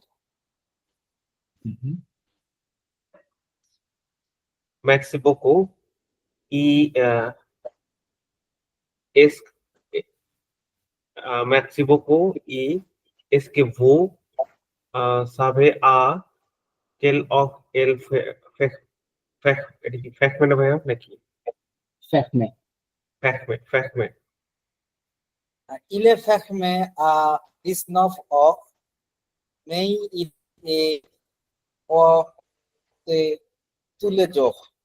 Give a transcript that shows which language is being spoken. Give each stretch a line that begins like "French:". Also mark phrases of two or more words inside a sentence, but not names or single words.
French: Merci beaucoup। Merci beaucoup। Est-ce que vous savez à quelle heure elle fait
Bangla: এটা কি ফ্যাকমে না ভাইয়া নাকি?
French: ফ্যাকমে। Il est fermé à 19 heures, mais il est ouvert tous les jours.